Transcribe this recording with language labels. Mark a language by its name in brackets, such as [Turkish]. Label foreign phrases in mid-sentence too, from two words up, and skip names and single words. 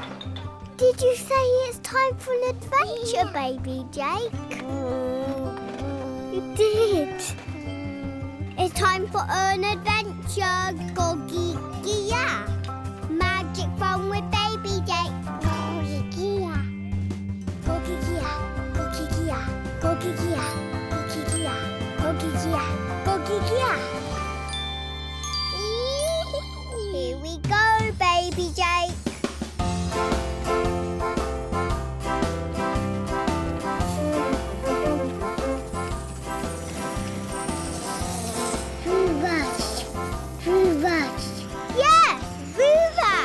[English] Did you say it's time for an adventure, Baby Jake? You did. It's time for an adventure, Goggy Gia. Magic fun with Baby Jake. Oh, yeah. Goggy Gia, Goggy Gia, Goggy Gia, Goggy Gia, Goggy Gia, Goggy Gia. Here we go, Baby Jake. Yes, Ruvan!